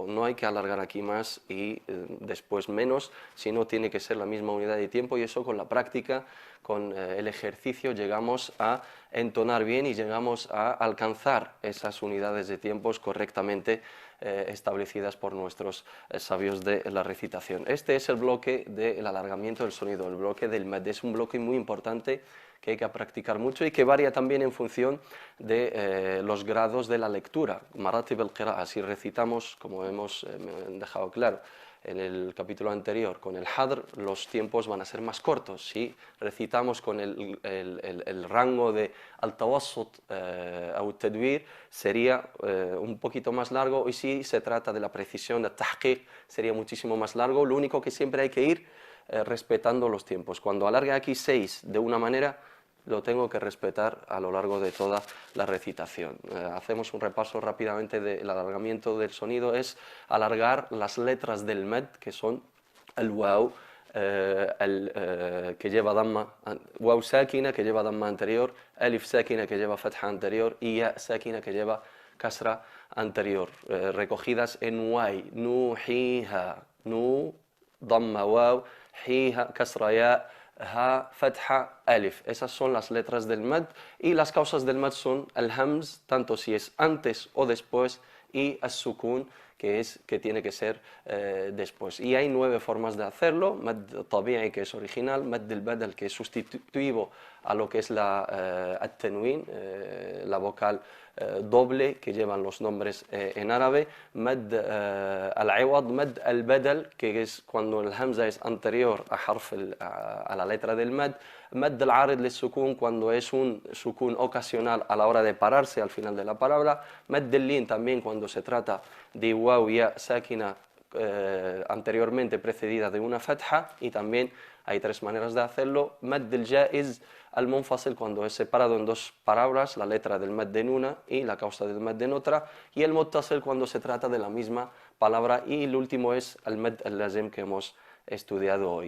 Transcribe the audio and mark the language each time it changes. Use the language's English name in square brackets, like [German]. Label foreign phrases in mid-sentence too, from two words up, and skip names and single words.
[Spanish] No hay que alargar aquí más y después menos, sino tiene que ser la misma unidad de tiempo, y eso con la práctica, con el ejercicio, llegamos a entonar bien y llegamos a alcanzar esas unidades de tiempos correctamente establecidas por nuestros sabios de la recitación. Este es el bloque del alargamiento del sonido, el bloque del mad. Es un bloque muy importante que hay que practicar mucho y que varía también en función de los grados de la lectura. [Arabic] مراتب القراءة, [Spanish] si recitamos, como hemos dejado claro en el capítulo anterior, con el hadr, los tiempos van a ser más cortos. Si recitamos con el rango de al-tawassut o tadwir, sería un poquito más largo, y si se trata de la precisión, de tahqiq, sería muchísimo más largo. Lo único que siempre hay que ir respetando los tiempos. Cuando alargue aquí 6 de una manera, lo tengo que respetar a lo largo de toda la recitación. Hacemos un repaso rápidamente del alargamiento del sonido. Es alargar las letras del mad, que son el waw, que lleva damma, waw sákina que lleva damma anterior, alif sákina que lleva fatha anterior y ya sákina que lleva kasra anterior, recogidas en wai, nu, hiha, nu, damma waw, hiha, kasra ya, ha, fatha, alif. Esas son las letras del mad y las causas del mad son el hams, tanto si es antes o después, y as-sukun, que tiene que ser después. Y hay 9 formas de hacerlo: [Arabic] مد طبيعي, [Spanish] que es original; [Arabic] مد البدل, [Spanish] que es sustitutivo a lo que es la at-tanwin, la vocal doble que llevan los nombres en árabe; mad al-iwad, [Arabic] مد البدل, [Spanish] que es cuando el hamza es anterior a la letra del mad; [Arabic] مد العارض للسكون, [Spanish] cuando es un sukun ocasional a la hora de pararse al final de la palabra; [Arabic] مد اللين [Spanish] también cuando se trata de waw ya sákina anteriormente precedida de una fatha, y también hay 3 maneras de hacerlo: [Arabic] مد الجائز المنفصل, [Spanish] cuando es separado en 2 palabras, la letra del mad en una y la causa del mad en otra; y el muttasil cuando se trata de la misma palabra; y el último es el [Arabic] مد اللازم, [Spanish] que hemos estudiado hoy.